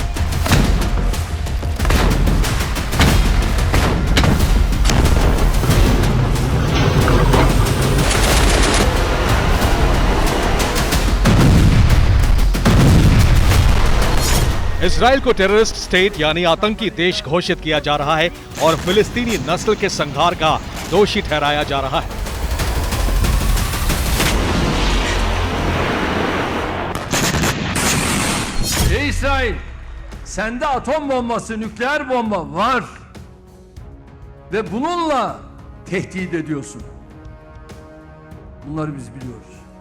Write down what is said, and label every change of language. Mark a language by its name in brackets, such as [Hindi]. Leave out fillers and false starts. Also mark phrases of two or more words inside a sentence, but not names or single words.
[Hindi] इजराइल को [English] terrorist state [Hindi] यानी आतंकी देश घोषित किया जा रहा है और फिलिस्तीनी नस्ल के संहार का दोषी ठहराया जा रहा है। [Turkish] İsrail, sende atom bombası, nükleer bomba var ve bununla tehdit ediyorsun. Bunları biz biliyoruz.